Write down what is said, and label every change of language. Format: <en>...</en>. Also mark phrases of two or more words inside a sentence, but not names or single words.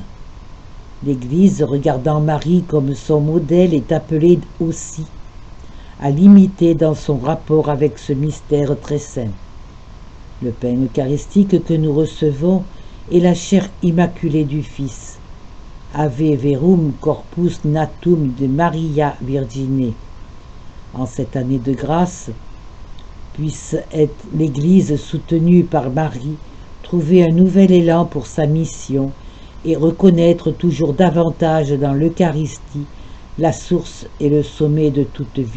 <fr>L'Église, regardant Marie comme son modèle, est appelée aussi à l'imiter dans son rapport avec ce mystère très saint. Le pain eucharistique que nous recevons est la chair immaculée du Fils.</fr> <la>Ave verum corpus natum de Maria Virgine.</la> <fr>En cette année de grâce, puisse être l'Église soutenue par Marie trouver un nouvel élan pour sa mission et reconnaître toujours davantage dans l'Eucharistie la source et le sommet de toute vie.</fr>